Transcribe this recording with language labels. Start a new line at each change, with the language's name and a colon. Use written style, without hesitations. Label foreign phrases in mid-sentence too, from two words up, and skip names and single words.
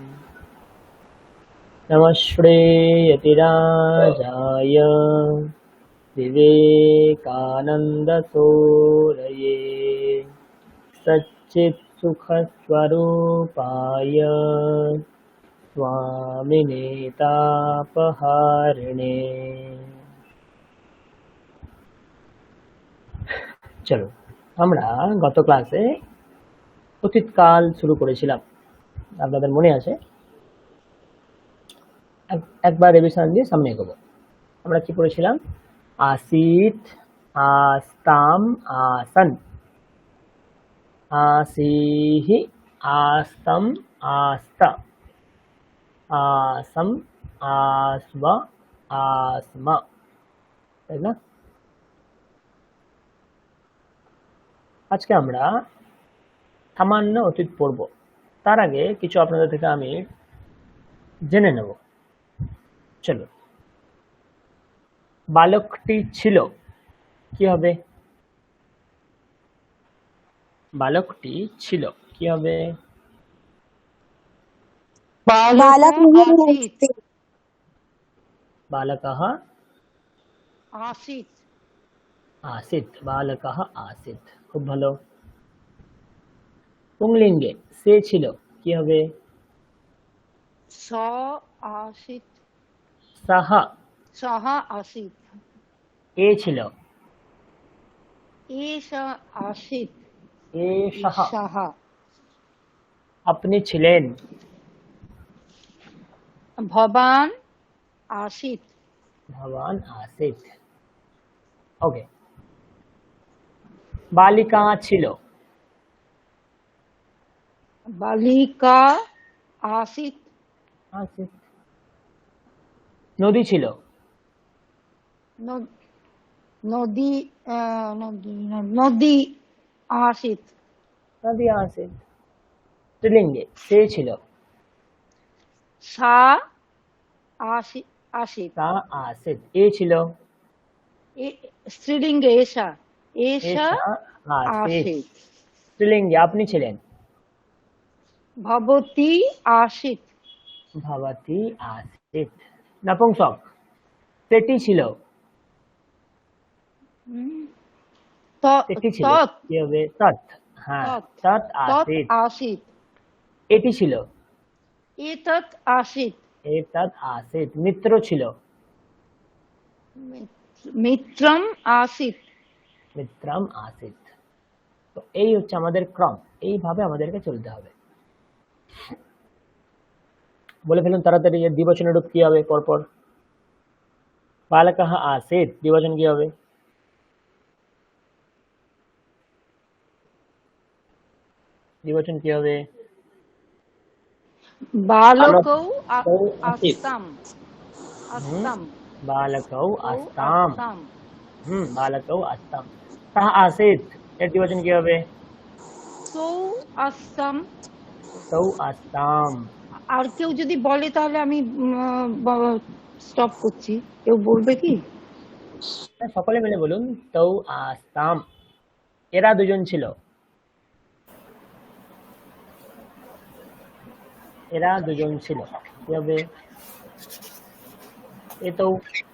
Sanskrit: नमः श्रीयतिराजाय विवेकानन्दसूरये सच्चित्सुखस्वरूपाय स्वामिने तापहारिणे।
Bangla: চলো আমরা গত ক্লাসে অতীতকাল শুরু করেছিলাম, আপনাদের মনে আছে? একবার রিভিশন দিয়ে সামনে এগোবো। আমরা কি পড়েছিলাম?
Sanskrit: आसीत, आस्ताम, आसन, आसीहि, आस्तम, आस्ता, आसम, आस्व, आस्मा,
Bangla: তাই না? আজকে আমরা সামান্য অতীত পড়ব। তার আগে কিছু আপনাদের থেকে আমি জেনে নেব। চলো, বালকটি ছিল, কি হবে? বালকটি ছিল, কি হবে?
Sanskrit: বালকः आसीत्। आसीत्, बालकः आसीत्,
Bangla: খুব ভালো। পুংলিঙ্গে সে ছিল, কি হবে?
Sanskrit: स आसीत्। सः। सः आसीत्।
Bangla: এ ছিল,
Sanskrit: एष आसीत्। एषः। सः।
Bangla: আপনি ছিলেন,
Sanskrit: भवान् आसीत्। भवान् आसीत्। ওকে।
Bangla: বালিকা ছিল,
Sanskrit: बालिका आसीत्।
Bangla: आसीत्। নদী ছিল,
Sanskrit: नदी नदी आसीत्। নদী आसीत्।
Bangla: স্ত্রীলিঙ্গে সে ছিল,
Sanskrit: सा आसीत्। তা आसीत्।
Bangla: এ ছিল,
Sanskrit: स्त्रीलिङ्गे एषा। एषा आसीत्। आसीत्।
Bangla: স্ত্রীলিঙ্গে আপনি ছিলেন,
Sanskrit: भवती आसीत्। ভবতি आसीत्।
Bangla: নপুংসক সেটি ছিল, সেটি ছিল, কি হবে? তৎ। হ্যাঁ,
Sanskrit: তৎ आसीत्। आसीत्।
Bangla: এটি ছিল,
Sanskrit: एतत् आसीत्। एतत् आसीत्।
Bangla: মিত্র ছিল,
Sanskrit: मित्रम् आसीत्। মিত্রম आसीत्।
Bangla: তো এই হচ্ছে আমাদের ক্রম, এইভাবে আমাদেরকে চলতে হবে। বলে ফেলুন তাড়াতাড়ি, এর দ্বিবচনের রূপ কি হবে পরপর?
Sanskrit: বালকः आसीत्,
Bangla: দ্বিবচন কি হবে? দ্বিবচন কি হবে?
Sanskrit: बालकौ आस्ताम्। बालकौ आस्ताम्। बालकौ आस्ताम्। सः आसीत्,
Bangla: এর দ্বিবচন কি হবে?
Sanskrit: तौ आस्ताम्। তৌ आस्ताम्।
Bangla: আর কেউ যদি বলে তাহলে আমি স্টপ করছি। কেউ বলবে কি? সকলে মিলে বলুন,
Sanskrit: তৌ आस्ताम्।
Bangla: এরা দুজন ছিল, এরা দুজন ছিল, কি হবে?